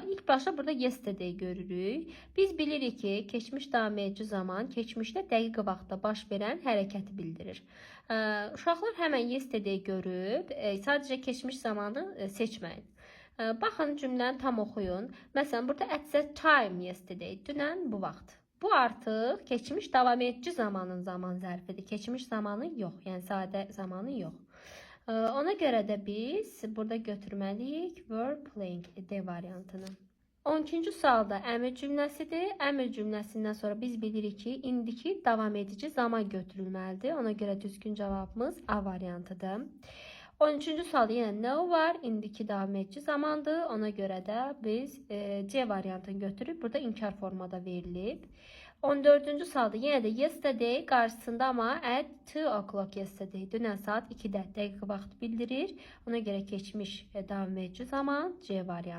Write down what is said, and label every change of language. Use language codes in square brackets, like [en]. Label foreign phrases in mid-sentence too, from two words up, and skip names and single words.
[az] İlk başta burada yesterday görürük. Biz bilirik ki, keçmiş davam edici zaman keçmişdə dəqiq vaxtda baş verən hərəkəti bildirir. Uşaqlar həmən yesterday görüb, sadəcə keçmiş zamanı seçməyin. Baxın, cümləni tam oxuyun. Məsələn, burada [en] at the time yesterday, [az] dünən bu vaxt. Bu artıq keçmiş davam edici zamanın zaman zərfidir. Keçmiş zamanı yox, yəni sadə zamanı yox. Ona görə də biz burada götürməliyik [en] were playing [az] D variantını. 12-ci sualda əmr cümləsidir. Əmr cümləsindən sonra biz bilirik ki, indiki davam edici zaman götürülməlidir. Ona görə düzgün cavabımız A variantıdır. 13-cü sualda yenə no var. İndiki davam edici zamandır. Ona görə də biz C variantını götürüb burada inkar formada verilib. 14-cü sualda yenə də yesterday qarşısında amma [en] at 2 o'clock yesterday. [az] Dünən saat 2-də dəqiq vaxt bildirir. Ona görə keçmiş davam edici zaman C variantı.